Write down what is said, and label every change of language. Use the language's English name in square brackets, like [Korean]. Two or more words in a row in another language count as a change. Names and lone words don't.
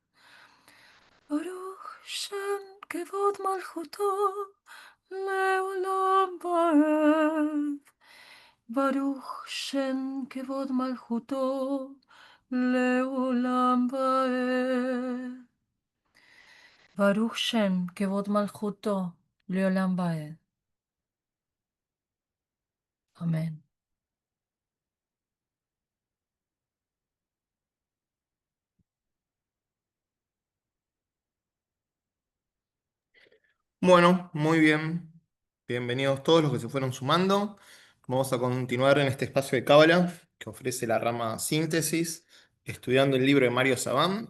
[Hebrew] ברוך שם כבוד מלכותו לעולם ועד. ברוך שם כבוד מלכותו לעולם ועד. ברוך שם כבוד מלכותו לעולם ועד. [Spanish] Amén. Bueno, muy bien. Bienvenidos todos los que se fueron sumando. Vamos a continuar en este espacio de Cábala que ofrece la rama Síntesis, estudiando el libro de Mario Sabán.